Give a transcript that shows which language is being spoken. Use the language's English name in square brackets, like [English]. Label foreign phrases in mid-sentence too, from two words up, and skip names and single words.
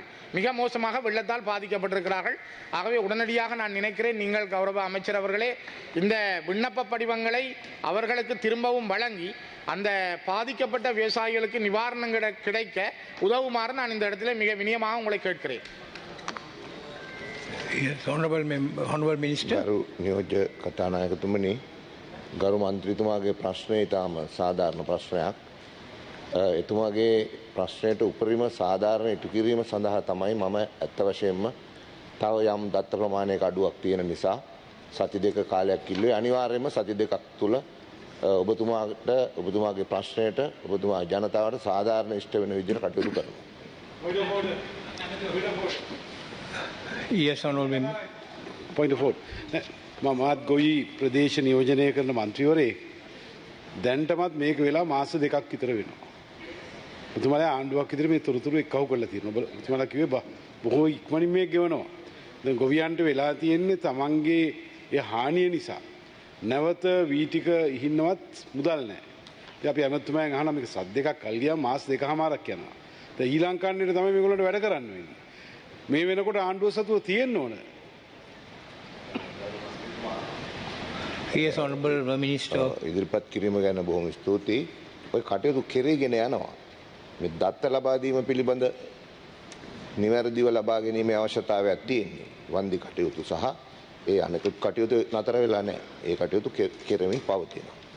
[Tamil] மிக மோசமாக வெள்ளத்தால் பாதிக்கப்பட்டிருக்கிறார்கள். ஆகவே உடனடியாக நான் நினைக்கிறேன், நீங்கள் கௌரவ அமைச்சர் அவர்களே, இந்த விண்ணப்ப படிவங்களை அவர்களுக்கு திரும்பவும் வழங்கி அந்த பாதிக்கப்பட்ட விவசாயிகளுக்கு நிவாரணம் கிடைக்க உதவுமாறு நான் இந்த இடத்துல மிக வினயமாக உங்களை கேட்கிறேன். [English] Yes, honorable minister. [Sinhala] ගරු නියෝජ්‍ය කතානායකතුමනි, ගරු මන්ත්‍රීතුමාගේ ප්‍රශ්නය ඉතාම සාධාරණ ප්‍රශ්නයක්. එතුමාගේ ප්‍රශ්නයට උපරිම සාධාරණ ඉටු කිරීම සඳහා තමයි මම ඇත්ත වශයෙන්ම තව යම් දත්ත ප්‍රමාණයක අඩුවක් තියෙන නිසා සති 2 කාලයක් ඉල්ලුවේ. අනිවාර්යයෙන්ම සති 2ක් තුල ඔබතුමාගේ ප්‍රශ්නයට ඔබතුමා ජනතාවට සාධාරණ ඉෂ්ට වෙන විදිහට කටයුතු කරනවා. [English] Yes, honorable member. Point of order. [Sinhala] මමත් ගොවි ප්‍රදේශ නියෝජනය කරන මන්ත්‍රීවරයෙක්. දැන්ටමත් මේක වෙලා මාස 2ක් විතර වෙනවා. ඔබතුමාලා ආණ්ඩුවක් විතර මේ තොරතුරු එක්කව කරලා තියෙනවා. ඔබතුමාලා කිව්වේ බොහෝ ඉක්මනින් මේක ගෙවනවා. දැන් ගොවියන්ට වෙලා තියෙන්නේ තමන්ගේ ඒ හානිය නිසා නැවත වී ටික ඉහින්නවත් මුදල් නැහැ. ඉතින් අපි ඇමතුමෙන් අහනවා මේක සත් 2ක් කල් ගියා මාස 2කමාරක් යනවා. දැන් ඊ ලංකාවේ තමයි මේගොල්ලන්ට වැඩ කරන්න වෙන්නේ. මේ වෙනකොට ආණ්ඩුව සතුව තියෙන්න ඕන. [English] Yes, honorable minister. [Sinhala] ඉදිරිපත් කිරීම ගැන බොහොම ස්තුතියි. ඔය කටයුතු කෙරෙගෙන යනවා. මේ දත්ත ලබා දීම පිළිබඳ නිවැරදිව ලබා ගැනීමේ අවශ්‍යතාවයක් තියෙනවා. වන්දි කටයුතු සහ ඒ අනෙකුත් කටයුතු නතර වෙලා නැහැ. ඒ කටයුතු කෙරෙමින් පවතිනවා.